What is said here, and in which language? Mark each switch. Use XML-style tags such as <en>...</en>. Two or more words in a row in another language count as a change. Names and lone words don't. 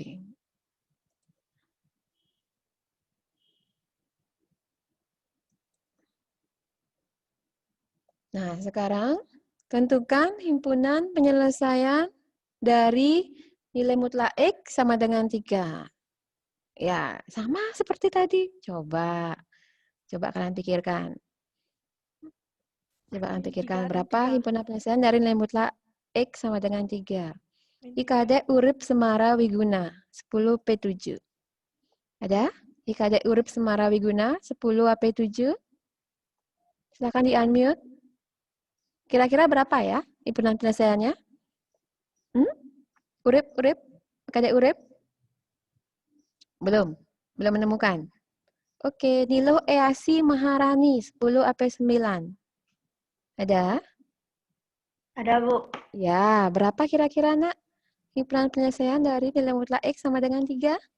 <id>Nah, sekarang tentukan himpunan penyelesaian dari nilai mutlak X sama dengan 3. Ya, sama seperti tadi. Coba kalian pikirkan. Coba kalian pikirkan berapa himpunan penyelesaian dari nilai mutlak X sama dengan 3. IKD urip semara wiguna 10 P7. Ada? IKD urip semara wiguna 10 AP7. Silakan di-unmute. Kira-kira berapa ya himpunan penyelesaiannya? Urip? Kadek urip? Belum menemukan. Oke, Nilo Easi Maharani 10 AP 9. Ada? Ada, Bu. Ya, berapa kira-kira nak? Himpunan penyelesaian dari nilai mutlak X sama dengan 3?</id>